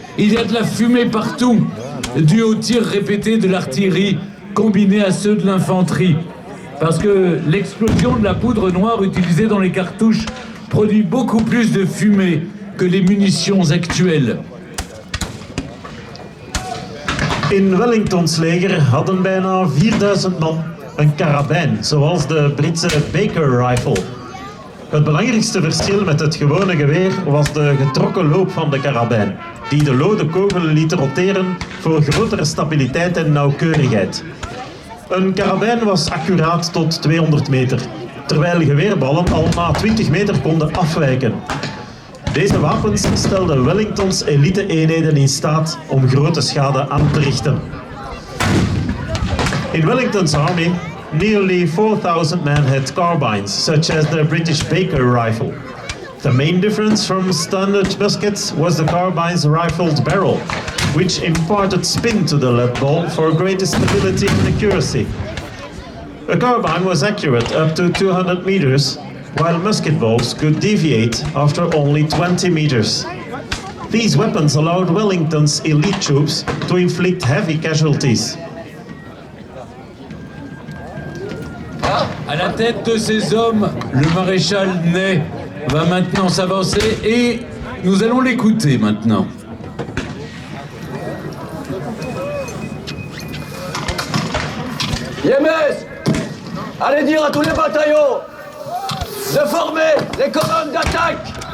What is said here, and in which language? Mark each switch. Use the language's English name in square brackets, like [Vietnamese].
[French] Il y a de la fumée partout, due aux tirs répétés de l'artillerie combinés à ceux de l'infanterie. Parce que l'explosion de la poudre noire utilisée dans les cartouches produit beaucoup plus de fumée que les munitions actuelles. [Dutch] In Wellingtons leger hadden bijna 4000 man een karabijn, zoals de Britse Baker Rifle. Het belangrijkste verschil met het gewone geweer was de getrokken loop van de karabijn, die de lode kogel liet roteren voor grotere stabiliteit en nauwkeurigheid. Een karabijn was accuraat tot 200 meter, terwijl geweerballen al na 20 meter konden afwijken. Deze wapens stelden Wellingtons elite-eenheden in staat om grote schade aan te richten. [English] In Wellington's army, nearly 4,000 men had carbines, such as the British Baker rifle. The main difference from standard muskets was the carbine's rifled barrel, which imparted spin to the lead ball for greater stability and accuracy. A carbine was accurate up to 200 meters, while musket balls could deviate after only 20 meters. These weapons allowed Wellington's elite troops to inflict heavy casualties. [French] À la tête de ces hommes, le maréchal Ney va maintenant s'avancer et nous allons l'écouter maintenant. Yémès, allez dire à tous les bataillons de former les colonnes d'attaque.